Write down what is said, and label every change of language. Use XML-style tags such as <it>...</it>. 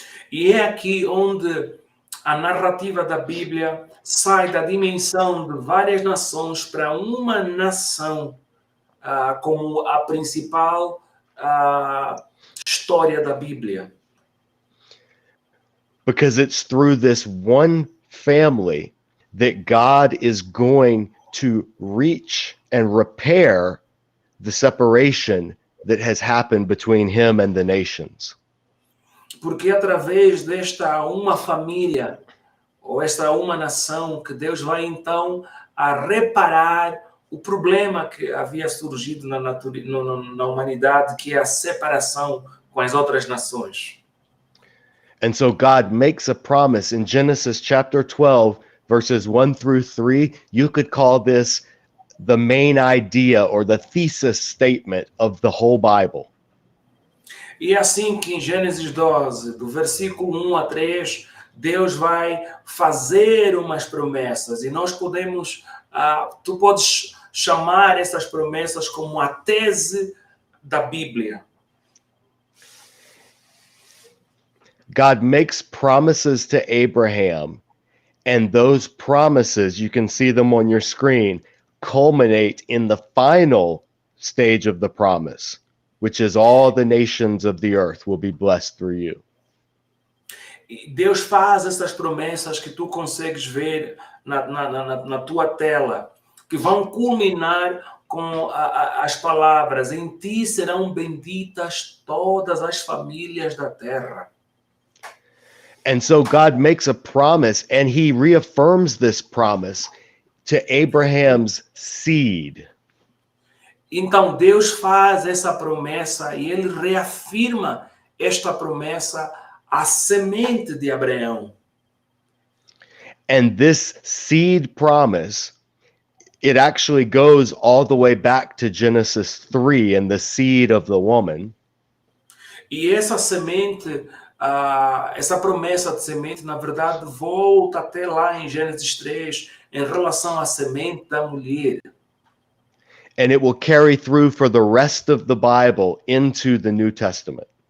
<pt>E é aqui onde a narrativa da Bíblia sai da dimensão de várias nações para uma nação como a principal história da Bíblia.</pt> <en>Because it's through this one family that God is going to reach and repair the separation that has happened between him and the nations.</en> <pt>Porque através desta uma família, ou esta uma nação, que Deus vai então a reparar o problema que havia surgido na humanidade, que é a separação com as outras nações.</pt> <en>And so God makes a promise in Genesis chapter 12, verses 1 through 3. You could call this the main idea or the thesis statement of the whole Bible.</en> <pt>E é assim que em Gênesis 12, do versículo 1 a 3, Deus vai fazer umas promessas. E nós podemos, tu podes chamar essas promessas como a tese da Bíblia.</pt> <en>God makes promises to Abraham, and those promises, you can see them on your screen, culminate in the final stage of the promise, which is all the nations of the earth will be blessed through you.</en> <pt>Deus faz essas promessas que tu consegues ver na tua tela, que vão culminar com as palavras: em ti serão benditas todas as famílias da terra.</pt> <en>And so God makes a promise, and he reaffirms this promise to Abraham's seed.</en> <pt>Então Deus faz essa promessa e ele reafirma esta promessa à semente de Abraão.</pt> <en>And this seed promise, it actually goes all the way back to Genesis 3 and the seed of the woman.</en> <pt>E essa semente, essa promessa de semente, na verdade, volta até lá em Gênesis 3, em relação à semente da mulher.</pt> <en>And it will carry through for the rest of the Bible into the New Testament.</en>